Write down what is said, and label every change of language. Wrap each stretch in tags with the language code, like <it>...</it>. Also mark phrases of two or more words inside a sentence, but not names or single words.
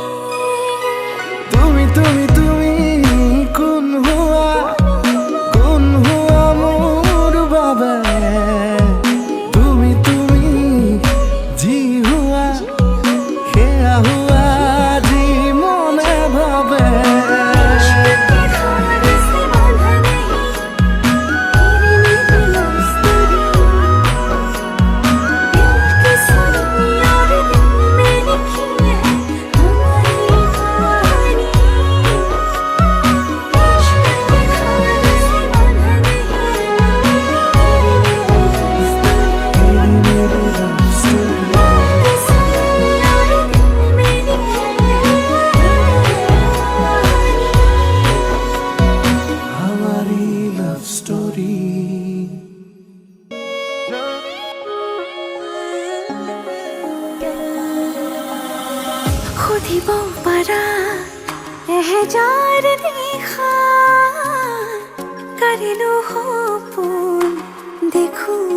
<as>তুমি তুমি তুমি কোন হোৱা মোৰ বাবে তুমি তুমি যি হোৱা সেয়া হোৱা যি মনে ভাবে</as> <hi>धार से बंधा नहीं तेरे मेरे</hi> <en>love story</en> <hi>दिल की सुनी और दिल में लिखी है हमारी कहानी धार से बंधा नहीं तेरे मेरे</hi> <en>love story</en> <hi>दिल की सुनी और दिल में लिखी है हमारी</hi> <en>love story</en> <as>সুধিব পাৰা এহেজাৰ নিশা কাৰিলো সপোন দেখো</as>